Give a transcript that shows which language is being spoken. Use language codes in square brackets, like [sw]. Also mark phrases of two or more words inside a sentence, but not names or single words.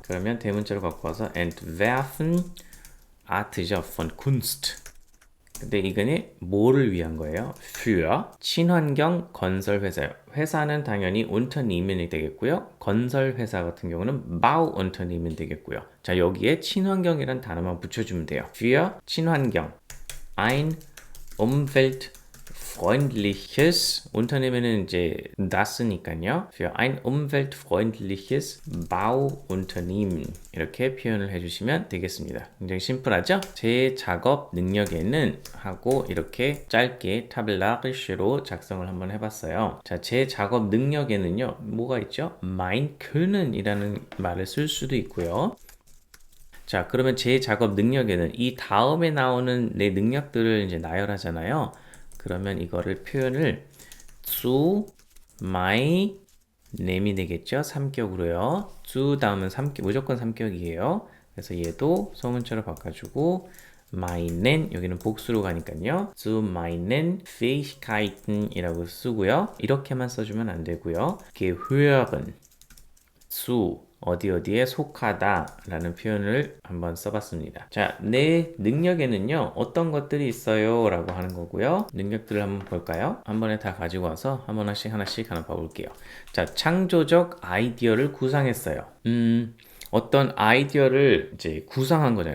[ko] 그러면 대문자로 갖고 와서 [de] entwerfen Art [ko] 죠. [de] von Kunst. [ko] 근데 이거는 뭐를 위한 거예요? für 친환경 건설 회사요. 회사는 당연히 Unternehmen이 되겠고요. 건설 회사 같은 경우는 Bauunternehmen 되겠고요. 자, 여기에 친환경이란 단어만 붙여주면 돼요. [de] für 친환경 ein umweltfreundliches Unternehmen은 이제 das니까요. für ein umweltfreundliches Bauunternehmen [ko] 이렇게 표현을 해주시면 되겠습니다. 굉장히 심플하죠? 제 작업 능력에는 하고 이렇게 짧게 타블라리시로 작성을 한번 해봤어요. 자, 제 작업 능력에는요. 뭐가 있죠? [de] mein Können [ko] 이라는 말을 쓸 수도 있고요. 자, 그러면 제 작업 능력에는 이 다음에 나오는 내 능력들을 이제 나열하잖아요. 그러면 이거를 표현을 [de] zu meinem [ko] 이 되겠죠? 3격으로요. zu 다음은 3격, 무조건 3격이에요. 그래서 얘도 소문자로 바꿔주고 meinen 여기는 복수로 가니까요. [de] zu meinen Fähigkeiten [ko] 이라고 쓰고요. 이렇게만 써주면 안 되고요. [de] gehören zu [ko] 어디에 속하다 라는 표현을 한번 써봤습니다. 자, 내 능력에는요 어떤 것들이 있어요 라고 하는 거고요. 능력들을 한번 볼까요? 한 번에 다 가지고 와서 한 번 하나씩 하나 봐볼게요. 자, 창조적 아이디어를 구상했어요. 어떤 아이디어를 이제 구상한 거잖아요.